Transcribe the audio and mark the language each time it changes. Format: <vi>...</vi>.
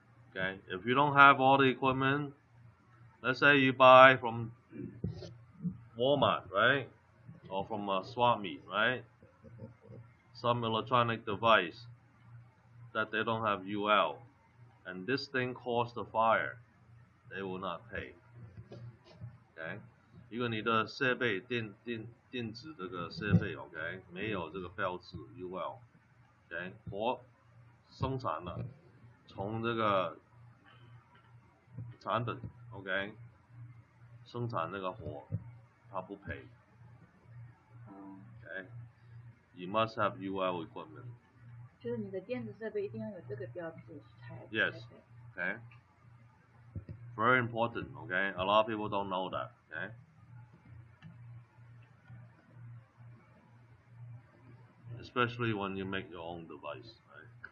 <en>Okay, if you don't have all the equipment, let's say you buy from Walmart, right, or from a swap meet, right, some electronic device that they don't have UL, and this thing caused a fire, they will not pay.</en> <zh>Okay， 如果你的设备电子这个设备 ，OK， 没有这个标志 UL，OK， 火生产了，从这个产品 ，OK， 生产那个火，它不赔。</zh> <en>OK，You must have UL equipment。</en> <zh>就是你的电子设备一定要有这个标志才。</zh> <en>Yes. Okay. Very important. Okay. A lot of people don't know that. Okay. Especially when you make your own device, right?</en>